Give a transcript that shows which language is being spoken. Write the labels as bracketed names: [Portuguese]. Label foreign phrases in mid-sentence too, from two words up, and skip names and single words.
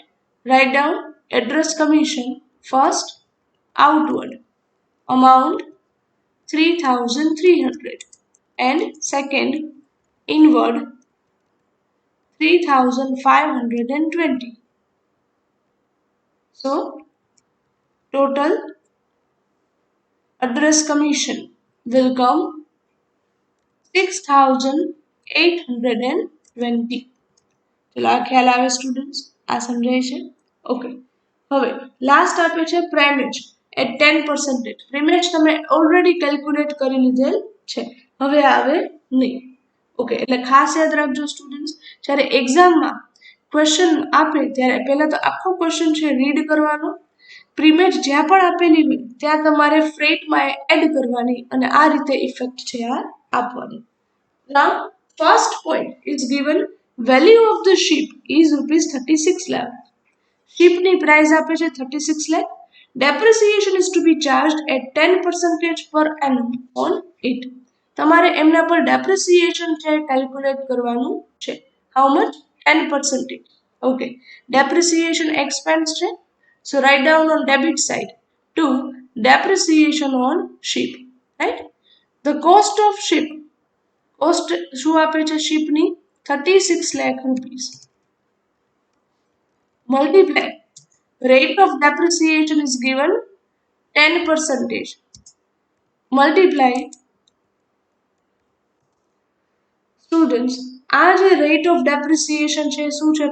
[English] Write down address commission first, outward amount 3,300 and second inward 3,520. So total address commission will come 6,820. [Gujarati] ચલો આ ખ્યાલ આવે સ્ટુડન્ટ્સ? આ સમજાય છે? ઓકે. હવે લાસ્ટ આપે છે [English] primage at [Gujarati] 10%. પ્રીમેજ તમે [English] already calculate [Gujarati] કરી લીધેલ છે, હવે આવે નહીં. ઓકે, એટલે ખાસ યાદ રાખજો સ્ટુડન્ટ્સ, જ્યારે એક્ઝામમાં ક્વેશ્ચન આપે ત્યારે પહેલા તો આખો ક્વેશ્ચન છે રીડ કરવાનો, પ્રીમેજ જ્યાં પણ આપેલી હોય ત્યાં તમારે ફ્રેટમાં એડ કરવાની અને આ રીતે ઇફેક્ટ છે આ આપવાની. [English] Now first point is given, value of the ship is rupees 36 lakh. [Gujarati] Shipની price આપે છે 36 lakh. [English] Depreciation is to be charged at 10% per annum on it. [Gujarati] તમારે એમના પર depreciation છે કેલ્ક્યુલેટ કરવાનું છે. [English] How much? 10%. Okay. Depreciation expense છે. So write down on debit side to depreciation on ship. Right? The cost of ship, [Gujarati] કોસ્ટ શું આપે છે શિપની? 36 લાખ રૂપીસ. [English] multiply rate of depreciation is given 10%. [Gujarati] મલ્ટીપ્લાય સ્ટુડન્ટ્સ, આ જે [English] rate of depreciation [Gujarati] છે શું છે?